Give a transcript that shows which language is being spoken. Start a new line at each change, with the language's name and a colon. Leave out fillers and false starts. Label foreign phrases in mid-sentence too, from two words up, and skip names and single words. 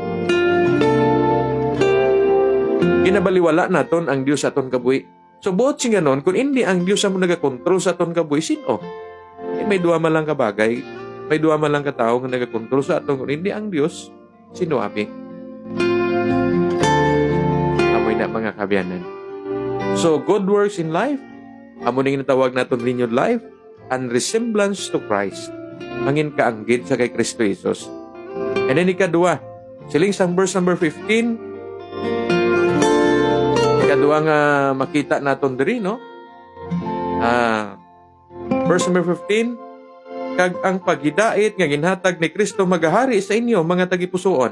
Hiligaynon: Ginabaliwala naton ang Dios sa aton kabuhi. So bukod sing ganon, kung hindi ang Dios ang nagakontrol sa aton kabuhi, sino? May duwa man lang kabagay, may duwa man lang katao nga nagakontrol sa aton, kung hindi ang Dios, sino abi? Amoy na mga kabyanan.
English: So good works in life,
Hiligaynon: amo ning natawag naton
English: renewed life and resemblance to Christ.
Hiligaynon: Mangin kaanggid sa kay Kristo Jesus.
English: And then
Hiligaynon: ikadua, siling sang
English: verse number 15.
Hiligaynon: Ikadua nga makita naton diri no.
English: Verse number 15,
Hiligaynon: kag ang paghidait nga ginhatag ni Kristo magahari sa inyo mga tagipusoon.